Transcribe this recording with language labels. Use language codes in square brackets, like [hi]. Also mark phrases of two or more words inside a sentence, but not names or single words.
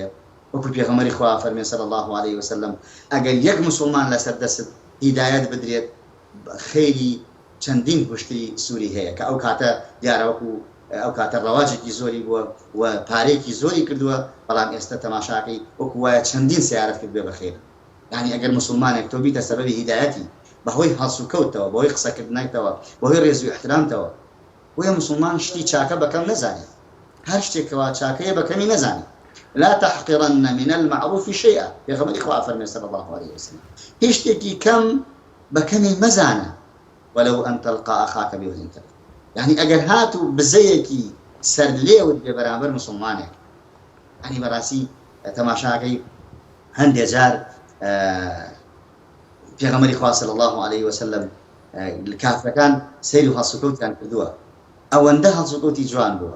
[ckb] وەکو پێغەمبەری خوا فەرمێ [ar] صلی الله عليه وسلم [ckb] ئەگەر یەک مسلمان لەسەر دەست هیدایەت بدرێت، خەیری چەندین پشتی سووری هەیە کە ئەو کاتە دیارەوەکو ئەو کاتە ڕەواجێکی زۆری بووە و پارێکی زۆری کردووە. بەڵام ئێستا تەماشاکەی وەکو وایە چەندین سیارەت کرد بێ بەخێر. یعنی ئەگەر مسلمانێک تۆ بیتە سەبەبی هیدایەتی بەهۆی هەڵسوکەوتەوە، بەهۆی قسەکردنەوەتەوە، بەهۆی ڕێز و احترامتەوە، بۆیە مسلمان شتی چاکە بەکەم نەزانێت، هەر شتێکەوە چاکەیە بەکەمی نەزانێت. [ar] لا تحقرن من المعروف شيئا. [ckb] پێغەمبەری خوا فەرمێ [ar] صلی الله عليه وسلم [ckb] هیچ شتێکی کەم بەکەمی مەزانە [ar] ولو أن تلقى أخاك بوجه طلق. [ckb] يعني ئەگەر هاتو بزەیەکی سەر لێوت بێ بەرامبەر مسلمانێک، يعني بەڕاستی تەماشاکەی هەندێک جار پێغەمبەری خوا [ar] صلی الله عليه وسلم [ckb] کافرەکان سەیری و هەڵسوکەوتیان کردووە، ئەوەندە هەڵسوکەوتی جوان بووە.